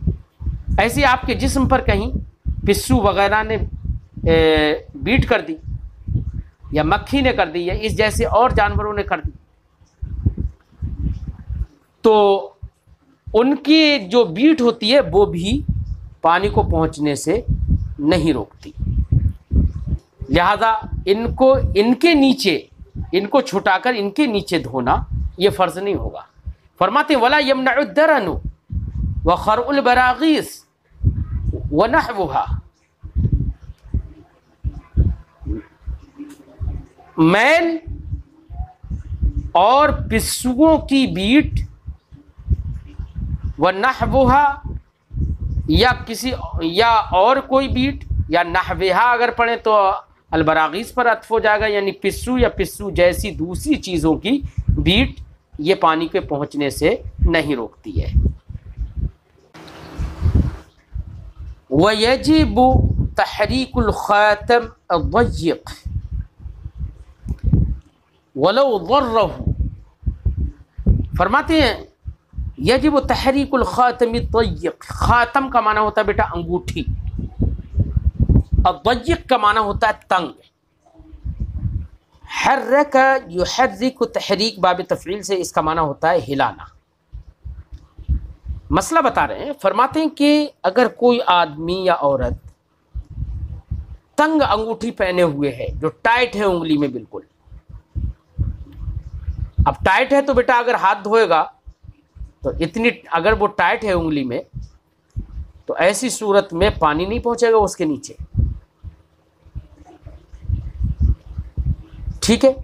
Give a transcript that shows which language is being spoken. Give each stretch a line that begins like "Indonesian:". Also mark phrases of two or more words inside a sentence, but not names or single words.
Hindi: ऐसे आपके जिस्म पर कहीं पिस्सू वगैरह ने बीट कर दी, या मक्खी ने कर दी, या इस जैसे और जानवरों ने कर दी, तो उनकी जो बीट होती है वो भी पानी को पहुंचने से नहीं रोकती। लिहाजा इनको, इनके नीचे, इनको छुटाकर इनके नीचे धोना ये फ़र्ज़ नहीं होगा।
Arabic: فرماتے ولا يمنع درن وخرء البراغيث ونحوها,
Hindi: मैल और पिस्सुओं की बीट,
Arabic: ونحوها
Hindi: या किसी या और कोई बीट या नहवेहा अगर पढ़ें तो अलबरागीस पर अत्फ हो जाएगा, यानी पिस्सू या पिस्सू जैसी दूसरी चीज़ों की बीट ये पानी के पहुंचने से नहीं रोकती है।
Arabic: ويجب تحريك الخاتم الضيق ولو دره,
Hindi: फरमाते हैं
Arabic: يجب تحريك الخاتم الضيق,
Hindi: खातम का माना होता है बेटा अंगूठी, अद्दय्यिक का माना होता है तंग।
Arabic: حرك يحرك تحريك باب تفعيل
Hindi: से इसका माना होता है हिलाना। मसला बता रहे हैं, फरमाते हैं कि अगर कोई आदमी या औरत तंग अंगूठी पहने हुए है जो टाइट है उंगली में बिल्कुल, अब टाइट है तो बेटा अगर हाथ धोएगा तो इतनी, अगर वो टाइट है उंगली में तो ऐसी सूरत में पानी नहीं पहुंचेगा उसके नीचे, ठीक है।